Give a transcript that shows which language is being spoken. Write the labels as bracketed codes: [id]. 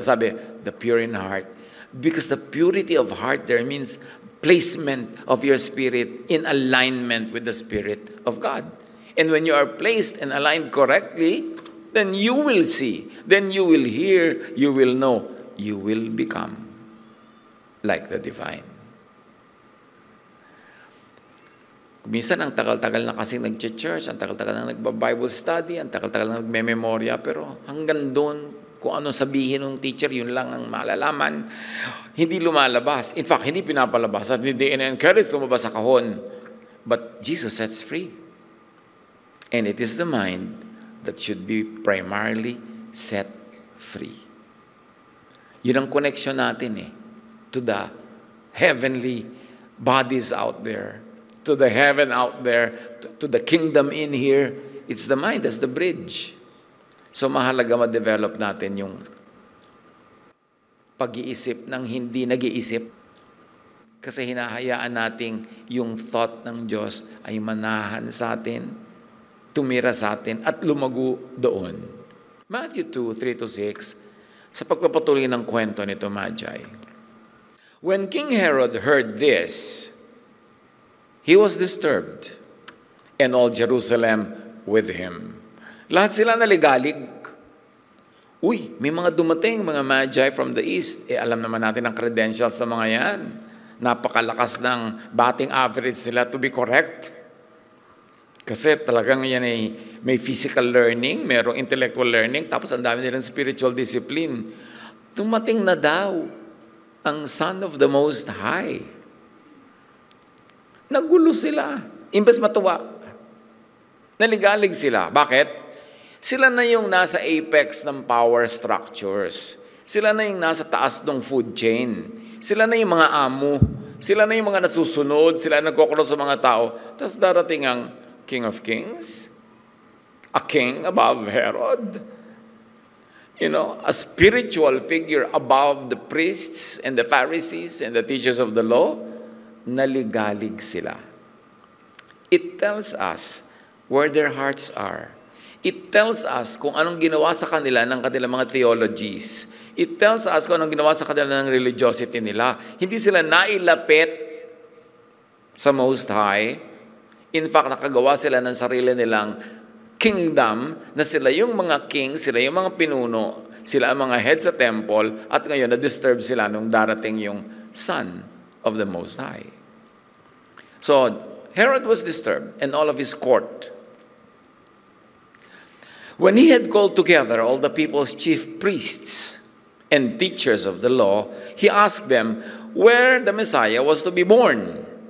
[en] Sabi, the pure in heart. Because the purity of heart there means placement of your spirit in alignment with the Spirit of God. And when you are placed and aligned correctly, then you will see, then you will hear, you will know, you will become like the divine. [tl] Minsan, ang tagal-tagal na kasing nag-church, ang tagal-tagal na nagba-Bible study, ang tagal-tagal na nagme-memorya, pero hanggang doon, kung anong sabihin ng teacher, yun lang ang malalaman. Hindi lumalabas. [en] In fact, [tl] hindi pinapalabas. At hindi in-encourage lumabas sa kahon. [en] But Jesus sets free. And it is the mind that should be primarily set free. [tl] Yun ang connection natin [en] to the heavenly bodies out there, to the heaven out there, to the kingdom in here. It's the mind, that's the bridge. [tl] So mahalaga ma-develop natin yung pag-iisip ng hindi nag-iisip. Kasi hinahayaan nating yung thought ng Diyos ay manahan sa atin, tumira sa atin, at lumago doon. Matthew 2:3-6, sa pagpapatuloy ng kwento nito, Magi. [en] When King Herod heard this, he was disturbed, and all Jerusalem with him. [tl] Lahat sila naligalig. Uy, may mga dumating, mga Magi [en] from the east. [tl] Alam naman natin ang credentials ng mga yan. Napakalakas ng batting average nila [en] to be correct. [tl] Kasi talagang yan ay may physical learning, mayroong intellectual learning, tapos ang dami nilang spiritual discipline. Tumating na daw ang Son of the Most High. Nagulo sila. Imbes matuwa. Naligalig sila. Bakit? Sila na yung nasa apex ng power structures. Sila na yung nasa taas ng food chain. Sila na yung mga amo. Sila na yung mga nasusunod. Sila nagkukulo sa mga tao. Tapos darating ang [en] King of Kings, a king above Herod, a spiritual figure above the priests and the Pharisees and the teachers of the law. [tl] Naligalig sila. [en] It tells us where their hearts are. It tells us [tl] kung anong ginawa sa kanila ng kanilang mga theologies. [en] It tells us [tl] kung anong ginawa sa kanila ng religiosity nila. Hindi sila nailapit sa Most High. [en] In fact, [tl] nakagawa sila ng sarili nilang kingdom na sila yung mga king, sila yung mga pinuno, sila ang mga head sa temple, at ngayon na-disturb sila nung darating yung Son [en] of the Most High. So Herod was disturbed, and all of his court. When he had called together all the people's chief priests and teachers of the law, he asked them where the Messiah was to be born.